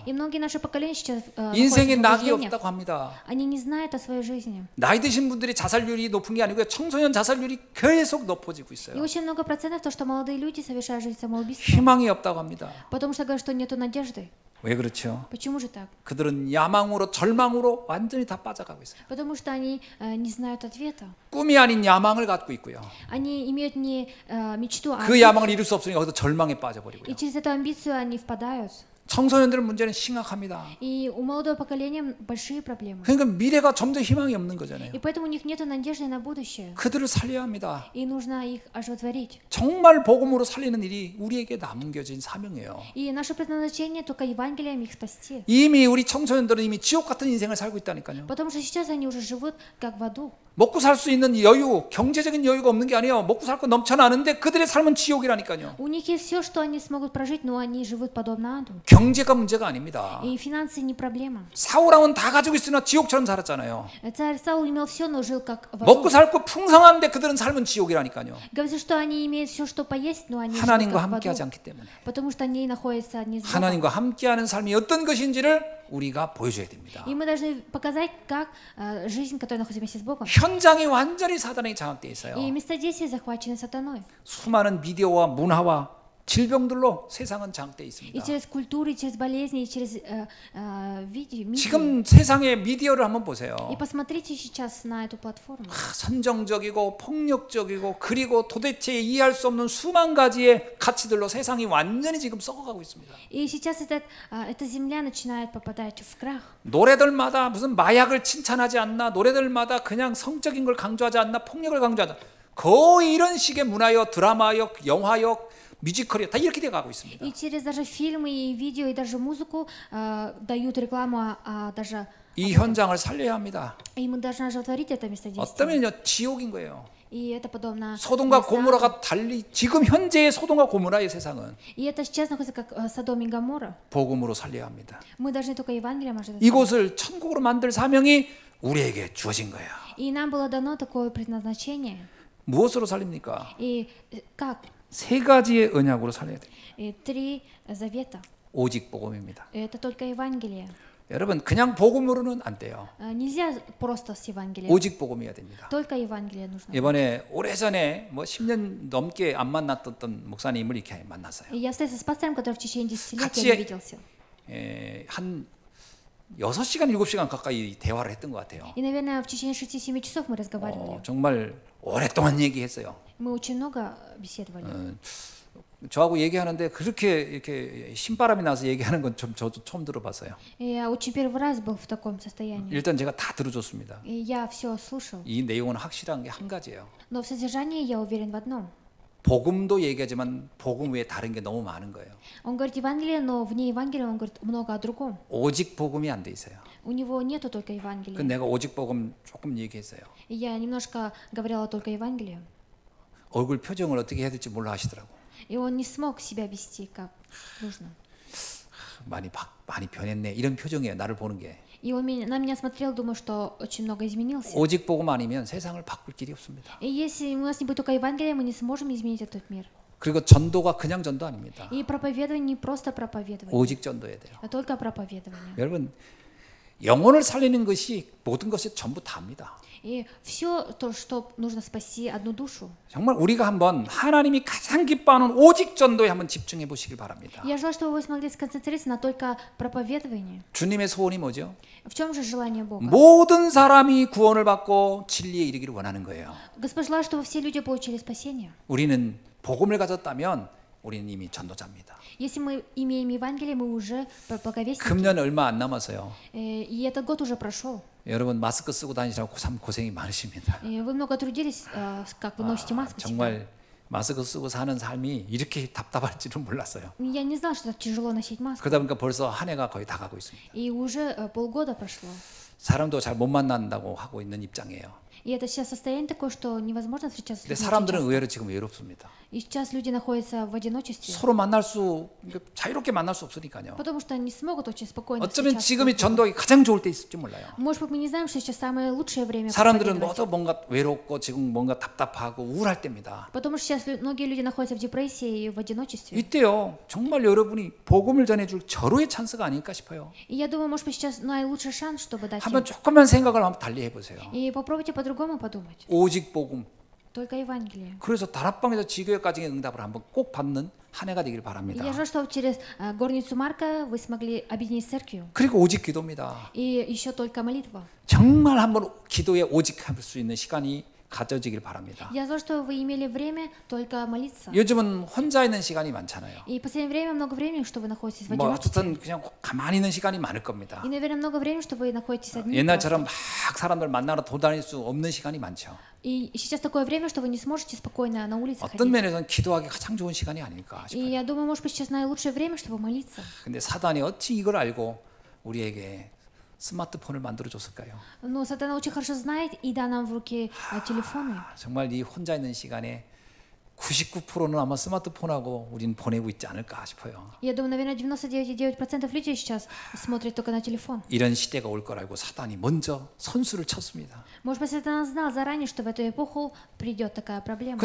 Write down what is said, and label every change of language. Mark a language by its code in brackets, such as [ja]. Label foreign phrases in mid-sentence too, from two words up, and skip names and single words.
[ru] И многие наши поколения сейчас [ko] 인생에 [ru] находятся в [ko] 낙이 [ru] заблуждениях. [ko] 없다고 합니다. [ru] Они не знают о своей жизни. [ko] 나이 드신 분들이 자살률이 높은 게 아니고요. 청소년 자살률이 계속 높아지고 [ru] И [ko] 있어요. [ru] очень много процентов то, что молодые люди совершают жизнь самоубийства. [ko] 희망이 없다고 합니다. [ru] Потому что говорят, что нету надежды. [ko] 왜 그렇죠? [ru] Почему же так? [ko] 그들은 야망으로 절망으로 완전히 다 빠져가고 있어요. [ru] Потому что они не знают ответа. [ko] 꿈이 아닌 야망을 갖고 있고요. [ru] Они имеют не мечту, а [ko] 그 [ru] амбицию. [ko] 야망을 이룰 수 없으니까 거기서 절망에 빠져버리고요. [ru] И через эту амбицию они впадают. [ko] 청소년들 문제는 심각합니다. [ru] И у молодого поколения большие проблемы. [ko] 그러니까 미래가 점점 희망이 없는 거잖아요. [ru] И поэтому у них нет надежды на будущее. [ko] 그들을 살려야 합니다. [ru] И нужно их оживотворить. [ko] 정말 복음으로 살리는 일이 우리에게 남겨진 사명이에요. [ru] И наше предназначение только Евангелием их спасти. [ko] 이미 우리 청소년들은 이미 지옥 같은 인생을 살고 있다니까요. [ru] Потому что сейчас они уже живут как в аду. [ko] 먹고 살 수 있는 여유, 경제적인 여유가 없는 게 아니에요. 먹고 살 거 넘쳐나는데 그들의 삶은 지옥이라니까요. [ru] У них есть все, что они смогут прожить, но они живут подобно аду. [ko] 경제가 문제가 아닙니다. [ru] И финансы не проблема. [ko] 사울왕은 다 가지고 있으나 지옥처럼 살았잖아요. [ru] Царь Саул имел все, но жил как в аду. [ko] 먹고 살 거 풍성한데 그들은 삶은 지옥이라니까요. [ru] Говорится, что они имеют все, что поесть, но они живут [ko] 하나님과 [ru] как в [ko] 함께하지 [ru] аду. [ko] 않기 때문에. [ru] Потому что они находятся не с Богом. [ko] 하나님과 함께하는 삶이 어떤 것인지를 우리가 보여줘야 됩니다. [ru] И мы должны показать, как жизнь, которая находится вместе с Богом. [ko] 현장이 완전히 사단에 장악돼 있어요. [ru] И места действия захвачены сатаной. [ko] 수많은 미디어와 문화와 질병들로 세상은 장대해 [ru] И [ko] 있습니다. [ru] через культуру, и через болезни, и через медиа. [ko] 지금 세상의 미디어를 한번 보세요. [ru] И посмотрите сейчас на эту платформу. [ko] 선정적이고 폭력적이고 그리고 도대체 이해할 수 없는 수만 가지의 가치들로 세상이 완전히 지금 썩어가고 있습니다. [ru] И сейчас эта земля начинает попадать в крах. [ko] 노래들마다 무슨 마약을 칭찬하지 않나, 노래들마다 그냥 성적인 걸 강조하지 않나, 폭력을 강조하지 않나, 거의 이런 식의 문화역, 드라마역, 영화역, 뮤지컬이 다 이렇게 돼가고 있습니다. [ru] И через даже фильмы, и видео, и даже музыку дают рекламу, даже [ko] 이 현장을 살려야 합니다. [ru] и мы должны оживотворить это местодействие. [ko] 어쩌면요 지옥인 거예요. [ru] И это подобно [ko] 소돔과 [ru] местам. [ko] 고모라가 달리 지금 현재의 소돔과 고모라의 세상은 [ru] И это сейчас находится как Содом и Гоморра. [ko] 복음으로 살려야 합니다. [ru] Мы должны только Евангелием оживотворить. [ko] 이곳을 천국으로 만들 사명이 우리에게 주어진 거예요. [ru] И нам было дано такое предназначение. [ko] 무엇으로 살립니까? [ru] И как? [ko] 세 가지의 언약으로 살려야 돼요. [ru] И 3 завета. [ko] 오직 복음입니다. [ru] Это только Евангелие. [ko] 여러분 그냥 복음으로는 안 돼요. [ru] Нельзя просто с Евангелием. [ko] 오직 복음이어야 됩니다. [ru] Только Евангелие нужно. [ko] 이번에 오래전에 뭐 10년 넘게 안 만났던 목사님을 이렇게 만났어요. [ru] И я встретился с пастором, который в течение 10 лет [ko] 같이 [ru] я не виделся. [ko] 한 6시간, 7시간 가까이 대화를 했던 것 같아요. [ru] И, наверное, в течение 6-7 часов мы разговаривали. [ko] 정말 오랫동안 얘기했어요. [ru] Мы очень много беседовали. [ko] 저하고 얘기하는데 그렇게 이렇게 신바람이 나서 얘기하는 건 저도 처음 들어봤어요. [ru] И я очень первый раз был в таком состоянии. [ko] 일단 제가 다 들어줬습니다. [ru] И я все слушал. [ko] 이 내용은 확실한 게 한 가지예요. [ru] Но в содержании я уверен в одном. [ko] 복음도 얘기하지만 복음 외에 다른 게 너무 많은 거예요. [ru] Он говорит Евангелие, но вне Евангелия он говорит много о другом. [ko] 오직 복음이 안 돼 있어요. [ru] У него нету только [ko] 그 [ru] Евангелия. [ko] 내가 오직 복음 조금 얘기했어요. [ru] И я немножко говорила только Евангелие. [ko] 얼굴 표정을 어떻게 해야 될지 몰라 하시더라고. [ru] И он не смог себя вести как нужно. [ko] 많이 변했네. 이런 표정이에요. 나를 보는 게. [ru] И он на меня смотрел, думаю, что очень много изменился. [ko] 오직 복음 아니면 세상을 바꿀 길이 없습니다. [ru] И если у нас не будет только Евангелия, мы не сможем изменить этот мир. [ko] 그리고 전도가 그냥 전도 아닙니다. [ru] И проповедование не просто проповедование, [ko] 오직 전도해야 돼요. [ru] а только проповедование. [ko] 여러분 영혼을 살리는 것이 모든 것이 전부 다입니다. [ru] И все то, что нужно спасти одну душу. [ko] 정말 우리가 한번 하나님이 가장 기뻐하는 오직 전도에 한번 집중해 보시길 바랍니다. [ru] Я желаю, чтобы вы смогли сконцентрироваться на только проповедовании. [ko] 주님의 소원이 뭐죠? [ru] В чем же желание Бога? [ko] 모든 사람이 구원을 받고 진리에 이르기를 원하는 거예요. [ru] Господь желает, чтобы все люди получили спасение. [ko] 우리는 복음을 가졌다면 우리는 이미 전도자입니다. [ru] Если мы имеем Евангелие, мы уже благовестники. [ko] 금년 얼마 안 남았어요. [ru] И этот год уже прошел. [ko] 여러분 마스크 쓰고 다니시라고 참 고생이 많으십니다. [ru] И вы много трудились, как вы носите маску. [ko] 정말 마스크 쓰고 사는 삶이 이렇게 답답할 줄은 몰랐어요. [ru] Я не знала, что так тяжело носить маску. [ko] 그러다 보니까 벌써 한 해가 거의 다 가고 있습니다. [ru] И уже полгода прошло. [ko] 사람도 잘 못 만난다고 하고 있는 입장이에요. [ru] И это сейчас состояние такое, что невозможно встречаться с [ko] 근데 [ru] людьми очень [ko] 사람들은 [ru] часто. [ko] 의외로 지금 외롭습니다. [ru] И сейчас люди находятся в одиночестве, [ko] 서로 자유롭게 만날 수 없으니까요. [ru] потому что они смогут очень спокойно [ko] 어쩌면 [ru] встречаться. [ko] 지금이 전도하기 가장 좋을 때 있을지 몰라요. [ru] Может быть, мы не знаем, что сейчас самое лучшее время [ko] 사람들은 [ru] проповедовать. [ko] 모두 뭔가 외롭고 지금 뭔가 답답하고 우울할 때입니다. [ru] Потому что сейчас многие люди находятся в депрессии и в одиночестве. [ko] 이때요 정말 여러분이 복음을 전해줄 절호의 찬스가 아닐까 싶어요. [ru] И я думаю, может быть, сейчас наилучший шанс, чтобы дать им. [ko] 한번 조금만 생각을 한번 달리 해보세요. [ru] И попробуйте по-другому подумать. [ko] 오직 복음. [ru] Только Евангелие. [ko] 그래서 다락방에서 지교회까지의 응답을 한번 꼭 받는 한 해가 되길 [ru] И [ko] 바랍니다. [ru] я желаю, чтобы через горницу Марка вы смогли объединить с церковью. [ko] 그리고 오직 기도입니다. [ru] И еще только молитва. [ko] 정말 한번 기도에 오직 할 수 있는 시간이 가져지길 바랍니다. [ru] Я желаю, чтобы вы имели время только молиться. [ko] 요즘은 혼자 있는 시간이 많잖아요. [ru] И в последнее время много времени, что вы находитесь в [ko] 뭐 [ru] одиночестве. [ko] 어쨌든 그냥 가만히 있는 시간이 많을 겁니다. [ru] И, наверное, много времени, что вы находитесь одни. [ko] 옛날처럼 막 사람들 만나러 돌아다닐 수 없는 시간이 많죠. [ru] И сейчас такое время, что вы не сможете спокойно на улице [ko] 어떤 [ru] ходить. [ko] 면에서는 기도하기 가장 좋은 시간이 아닐까 [ru] И [ko] 싶어요. [ru] я думаю, может быть, сейчас наилучшее время, чтобы молиться. [ko] 근데 사단이 어찌 이걸 알고 우리에게 스마트폰을 만들어 줬을까요? [ru] Но Сатана очень хорошо знает и дал нам в руки телефоны. [ko] 정말 이 혼자 있는 시간에 99%는 아마 스마트폰하고 우리는 보내고 있지 않을까 싶어요. [ru] Я думаю, наверное, 99,9% людей сейчас смотрят только на телефон. [ko] 이런 시대가 올 거라고 사단이 먼저 선수를 쳤습니다. [ru] Может быть, Сатана знал заранее, что в эту эпоху придет такая проблема.